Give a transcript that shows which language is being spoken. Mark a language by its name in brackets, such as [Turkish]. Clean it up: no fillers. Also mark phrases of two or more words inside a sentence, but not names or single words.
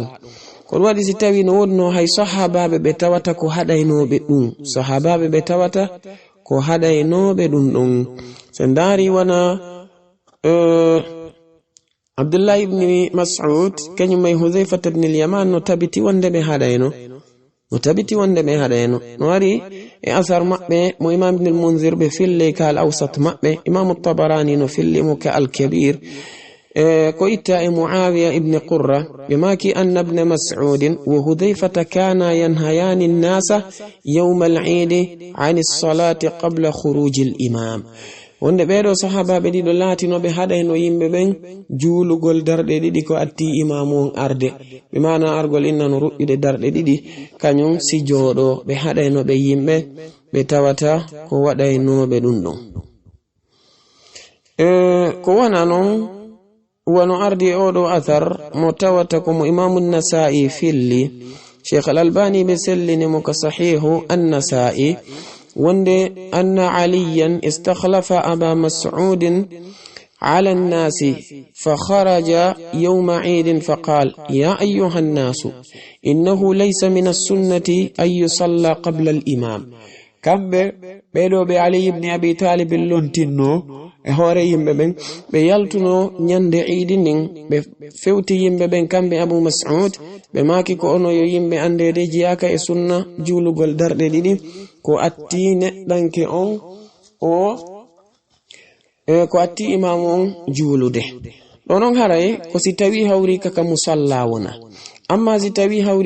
[Fula] kono waɗi si tawi no wonno hay sahabaɓe ɓe tawata ko haɗaynoɓe ɗum, sahabaɓe ɓe tawata ko haɗaynoɓe ɗum ɗon. so ndaari wana Abdullah ibn Mas'ud kañum may Hudhayfah ibn al-Yaman no tabiti wonde ɓe haɗayno, no wari e asar maɓɓe mo imam ibn al-Munzir ɓe fille ka al-awsat maɓɓe, imam at-Tabarani no filli mo ka al-Kabir. ko itta e [Arabic] Muawiya ibn Qurra [Fula] ɓe maaki [Arabic] أن ابن مسعود وحذيفة كانا ينهيان الناس يوم العيد عن الصلاة قبل خروج الإمام. [Fula] wonde ɓeɗo sahabaɓe ɗiɗo laatinoɓe haɗayno yimɓe ɓen juulugol darɗe ɗiɗi ko atti imamu on arde, ɓe mana argol innano ruƴƴude darɗe ɗiɗi kañum si jooɗo ɓe haɗaynoɓe yimɓe ɓe tawata ko waɗaynoɓe ɗum ɗon. ko wana non wano ardi oɗo athar mo tawata komo imamu Nasa'i filli, Sheikh al-Albani ɓe sellini mo ka sahihu an-Nasa'i wonde [Arabic] أن عليا استخلف أبا مسعود على الناس فخرج يوم عيد فقال يا أيها الناس إنه ليس من السنة أن يصلى قبل الإمام. [Fula] kamɓe ɓeɗo ɓe Ali ibn Abi Talib lontinno e hoore yimɓe ɓen, ɓe yaltuno nyande iidi ndin, ɓe fewti yimɓe ɓen kamɓe Abu Mas'ud ɓe maaki ko ono yo yimɓe andede jiyaka e sunna juulugol darɗe ɗiɗi ko atti neɗɗanke on o ko atti imamu on juulude ɗo non haray ko si tawi hawri kaka musalla wona amma si tawi hawri